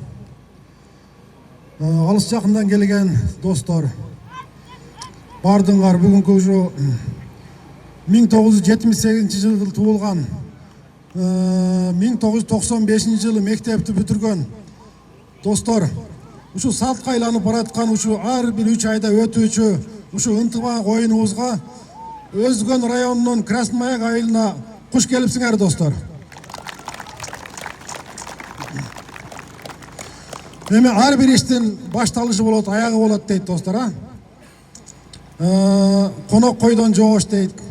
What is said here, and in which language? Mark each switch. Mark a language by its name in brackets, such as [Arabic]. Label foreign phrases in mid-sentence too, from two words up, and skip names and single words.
[Kazakh] Алыс жақындан келген достар, бардыңар бүгінгі уже 1978 жылы туылған, 1995 жылы мектепті бүтірген достар, [Kyrgyz] ушу салтқа айланып баратқан, ушу ар бир 3 айда өтүүчү, ушу ынтымақ ойыныбызга Өзген районунун Краснояр айылына куш келипсиңер достар. Эми ар бир иштин башталышы болот, аягы болот дейт достар, Конок койдон жоош дейт.